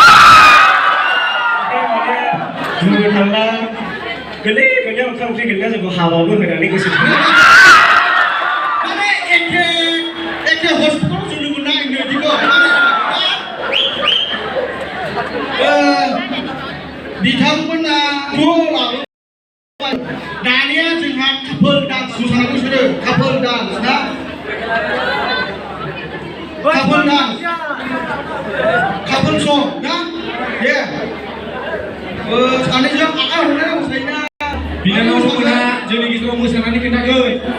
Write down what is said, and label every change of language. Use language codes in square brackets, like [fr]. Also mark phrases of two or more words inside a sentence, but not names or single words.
[brx] माने बुंनो थांब्ला गोरलैनिफ्रायनो ओंखाम ओंख्रि गेलेना जोंखौ हाबाबो होनानै गोसोखाङो माने एखे हस्पिटालाव जोंनो मोनना आंनो बिदिखौ बिथांमोना दानिया जोंहा [en] couple dance [brx] मोसानायखौ सोरो [en] couple dance [brx] ना [en] Couple dance, couple song, [brx] ना? [en] Yeah. [brx] सानैजों आखाइ हमलायना मोसायोना? बिनानावमोना जोंनि गेजेराव मोसानानै खोन्थागोन।